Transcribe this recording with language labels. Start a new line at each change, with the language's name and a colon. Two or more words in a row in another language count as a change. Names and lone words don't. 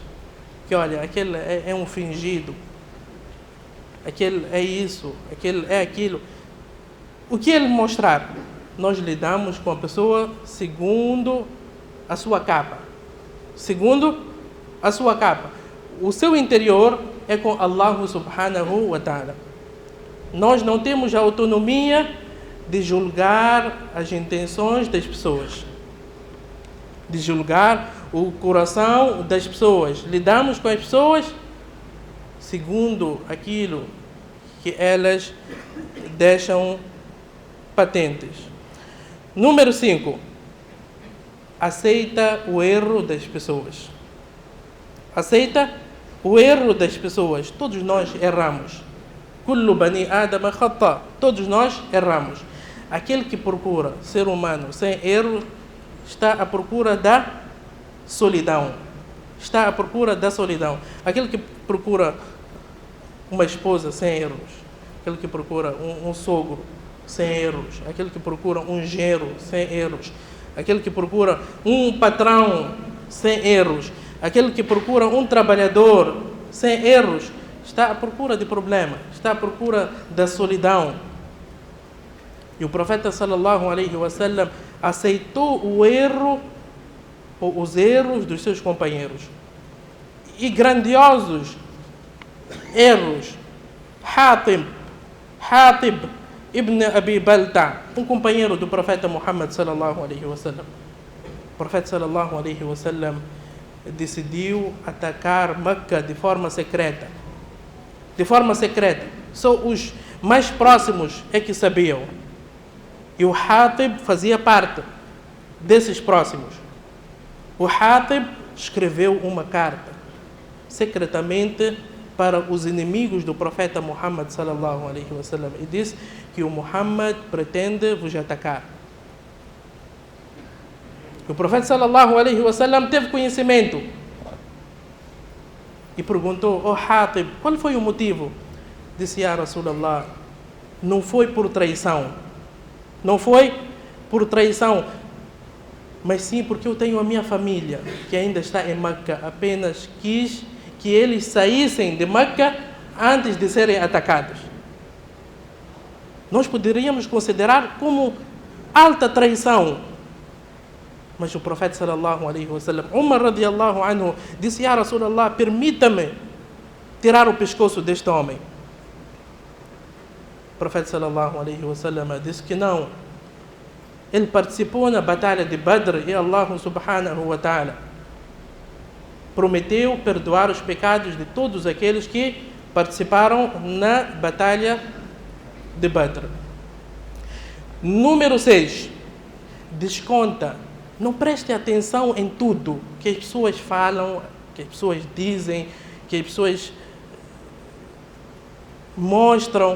Portuguese: Que olha, aquele é um fingido. Aquele é isso, aquele é aquilo. O que ele mostrar, nós lidamos com a pessoa segundo a sua capa. Segundo a sua capa. O seu interior é com
Arabic: الله سبحانه وتعالى.
Portuguese: Nós não temos a autonomia de julgar as intenções das pessoas, de julgar o coração das pessoas. Lidamos com as pessoas segundo aquilo que elas deixam patentes. Número 5. Aceita o erro das pessoas. aceita o erro das pessoas. Todos nós erramos.
Arabic: كل بني آدم خطاء.
Portuguese: Todos nós erramos. Aquele que procura ser humano sem erro está à procura da solidão. Está à procura da solidão. Aquele que procura uma esposa sem erros. Aquele que procura um sogro sem erros. Aquele que procura um genro sem erros. Aquele que procura um patrão sem erros. Aquele que procura um trabalhador sem erros. Está à procura de problema. Está à procura da solidão. E o profeta
Arabic: صلى الله عليه وسلم
Portuguese: aceitou o erro ou os erros dos seus companheiros. E grandiosos erros. Hatib ibn Abi Balta, um companheiro do profeta Muhammad
Arabic: صلى الله عليه وسلم.
Portuguese: O profeta
Arabic: صلى الله عليه وسلم
Portuguese: decidiu atacar Meca de forma secreta. De forma secreta. Só os mais próximos é que sabiam. E o Hatib fazia parte desses próximos. O Hatib escreveu uma carta secretamente para os inimigos do profeta Muhammad
Arabic: صلى الله عليه وسلم
Portuguese: e disse que o Muhammad pretende vos atacar. O profeta
Arabic: صلى الله عليه وسلم
Portuguese: teve conhecimento e perguntou: "Oh Hatib, qual foi o motivo?" Disse:
Arabic: "يا رسول الله,
Portuguese: não foi por traição. Não foi por traição, mas sim porque eu tenho a minha família que ainda está em Meca. Apenas quis que eles saíssem de Meca antes de serem atacados." Nós poderíamos considerar como alta traição. Mas o profeta
Arabic: صلى الله عليه وسلم,
Portuguese: Umar
Arabic: رضي الله عنه,
Portuguese: disse:
Arabic: "يا رسول الله,
Portuguese: permita-me tirar o pescoço deste homem." O profeta
Arabic: صلى الله عليه وسلم
Portuguese: disse que não. Ele participou na batalha de Badr e
Arabic: الله سبحانه وتعالى
Portuguese: prometeu perdoar os pecados de todos aqueles que participaram na batalha de Badr. Número 6. Desconta. Não preste atenção em tudo que as pessoas falam, que as pessoas dizem, que as pessoas mostram.